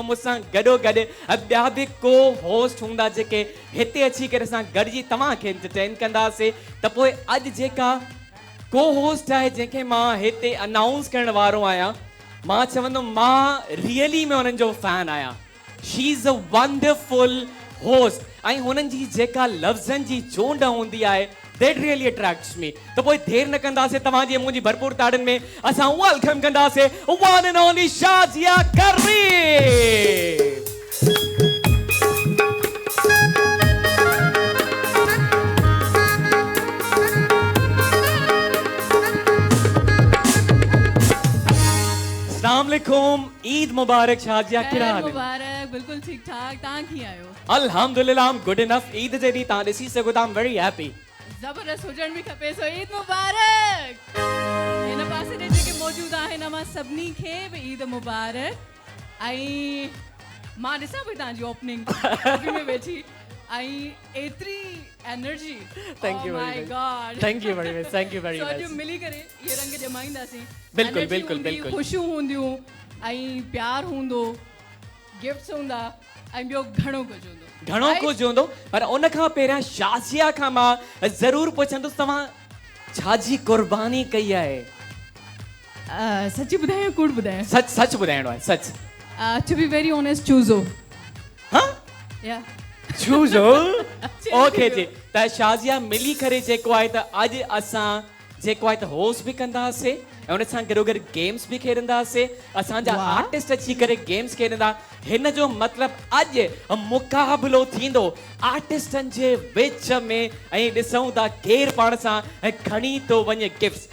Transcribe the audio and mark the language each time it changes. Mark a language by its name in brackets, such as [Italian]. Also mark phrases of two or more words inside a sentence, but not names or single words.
[Sindhi] मूंसां गॾोगॾु ॿिया बि को होस्ट हूंदा जेके हिते अची करे असां गॾिजी तव्हांखे एंटरटेन कंदासीं। त पोइ अॼु जेका को होस्ट आहे जंहिंखे मां हिते अनाउंस करण वारो आहियां, मां चवंदुमि मां रियली में उन्हनि जो फैन आहियां। [English] She is a wonderful host [Sindhi] ऐं हुननि जी जेका लफ़्ज़नि जी चूंड हूंदी आहे [English] that really attracts me। [Sindhi] तो पोइ देर न कंदासीं, तव्हांजी मुंहिंजी भरपूर ताड़ियुनि में असां वेलकम कंदासीं [English] one and only [Sindhi] शाज़िया करवी। [Arabic] السلام عليكم, [Sindhi] ईद मुबारक शाज़िया, कहिड़ा हाल? मुबारक, बिल्कुल ठीक ठाक। तव्हां कीअं आहियो? अल्हम्दुलिल्लाह, [English] I am good enough. [Sindhi] ईद जे ॾींहुं तव्हां ॾिसी सघो था, [English] I am very happy. [Sindhi] ज़बरदस्त हुजण बि खपे। सो ईद मुबारक। हिन पासे ते जेके मौजूद आहिनि मां सभिनी खे बि ईद मुबारक। ऐं मां ॾिसां पई तव्हांजी ओपनिंग में वेठी ऐं एतिरी एनर्जी। [English] Thank you My God, Thank you very much, thank you very much. [Sindhi] अॼु मिली करे ये रंग जमाईंदासीं। बिल्कुल Energy बिल्कुल हूंदी, बिल्कुल। ख़ुशियूं हूंदियूं ऐं प्यार हूंदो, गिफ्ट्स हूंदा ऐं ॿियो घणो कुझु हूंदो। घणो कुझु हूंदो, पर उन खां पहिरियां शाज़िया खां मां ज़रूरु पुछंदुसि तव्हां छाजी कुर्बानी कई आहे? सच ॿुधायां कूड़ ॿुधायां? सच सच ॿुधाइणो आहे, सच। [English] To be very honest, [Sindhi] चूज़ो। हाँ? या चूज़ो? ओके जी। त शाज़िया मिली करे जेको आहे त अॼु असां जेको आहे त होस्ट बि कंदासीं ऐं उन सां गॾोगॾु गेम्स बि खेॾंदासीं। असांजा आर्टिस्ट अची करे गेम्स खेॾंदा। हिन जो मतिलबु अॼु मुक़ाबिलो थींदो आर्टिस्टनि जे विच में ऐं ॾिसूं था केरु पाण सां खणी थो वञे गिफ्ट्स।